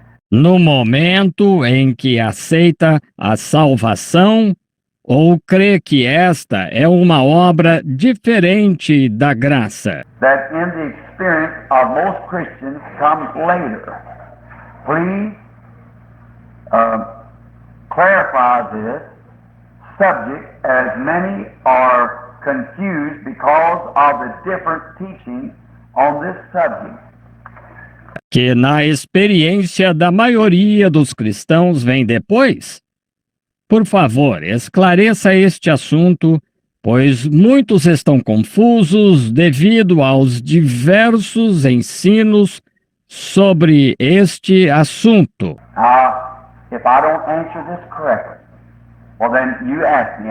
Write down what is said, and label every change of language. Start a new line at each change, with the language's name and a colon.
Portuguese: no momento em que aceita a salvação, ou crê que esta é uma obra diferente da graça?
English: That in the experience of most Christians comes later. Please clarify this subject, as many are confused because of the different teaching on this subject.
Portuguese: Que na experiência da maioria dos cristãos vem depois? Por favor, esclareça este assunto, pois muitos estão confusos devido aos diversos ensinos sobre este assunto.
English: If I don't answer this correctly, well then you ask me.